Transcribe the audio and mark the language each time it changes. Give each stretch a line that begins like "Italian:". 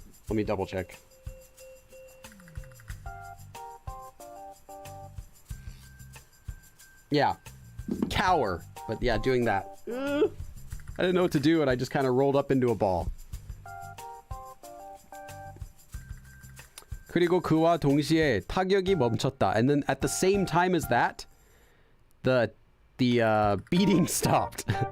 English: Let me double check. Yeah. Cower. But yeah, doing that. I didn't know what to do and I just kind of rolled up into a ball.
Korean: 그리고 그와 동시에 타격이 멈췄다.
English: And then at the same time as that, the beating stopped.